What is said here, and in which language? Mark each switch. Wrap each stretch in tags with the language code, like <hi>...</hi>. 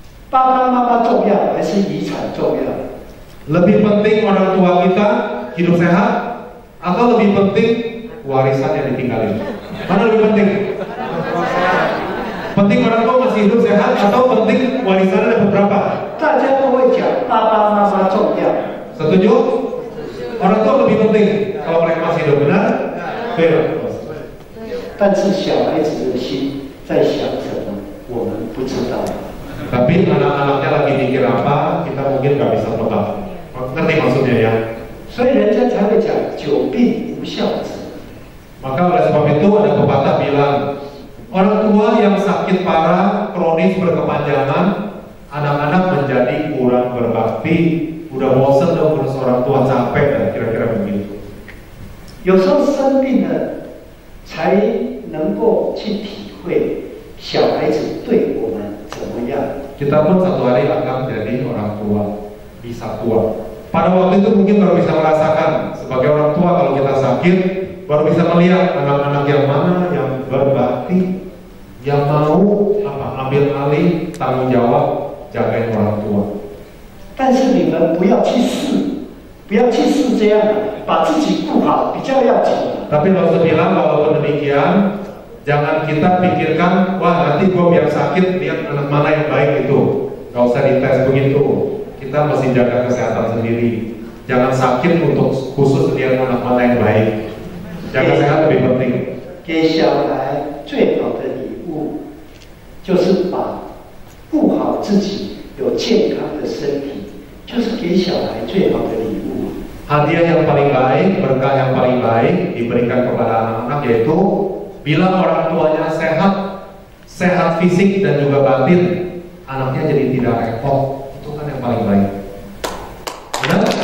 <zh>爸爸妈妈重要还是遗产重要？</zh> <id>lebih penting orang tua kita hidup sehat atau lebih penting warisan yang ditinggalin? Mana lebih penting? Penting orang tua masih hidup sehat atau penting warisannya dapat berapa?</id> <zh>大家都会讲爸爸妈妈重要。</zh> <id>Setuju? Orang tua lebih penting kalau mereka masih hidup, benar? Benar.</id> <zh>但是小孩子的心在想什么，我们不知道。</zh> <id>Tapi anak-anaknya lagi mikir apa, kita mungkin nggak bisa tebak. Ngerti maksudnya ya?</id> <zh>所以人家才会讲久病无孝子。</zh> <id>Maka oleh sebab itu ada pepatah bilang, orang tua yang sakit parah, kronis berkepanjangan, anak-anak menjadi kurang berbakti, udah bosan dong urus orang tua, capek dan kira-kira begitu.</id> <zh>有时候生病了，才能够去体会小孩子对我们怎么样。</zh> <id>Kita pun satu hari akan jadi orang tua, bisa tua. Pada waktu itu mungkin baru bisa merasakan sebagai orang tua kalau kita sakit, baru bisa melihat anak-anak yang mana yang berbakti, yang mau ambil alih tanggung jawab jagain orang tua.</id> <zh>但是你们不要去试，不要去试这样，把自己顾好比较要紧。</zh> <id>Tapi kalau bilang walaupun demikian, jangan kita pikirkan, wah nanti gue biar sakit lihat anak mana yang baik itu. Gak usah dites begitu. Kita mesti jaga kesehatan sendiri. Jangan sakit untuk khusus lihat anak mana yang baik. Jaga sehat lebih penting.</id> <zh>给小孩最好的礼物，就是把顾好自己有健康的身体，就是给小孩最好的礼物。</zh> <id>Hadiah yang paling baik, berkah yang paling baik diberikan kepada anak-anak yaitu bila orang tuanya sehat, sehat fisik dan juga batin, anaknya jadi tidak repot. Itu kan yang paling baik. Benar?</id>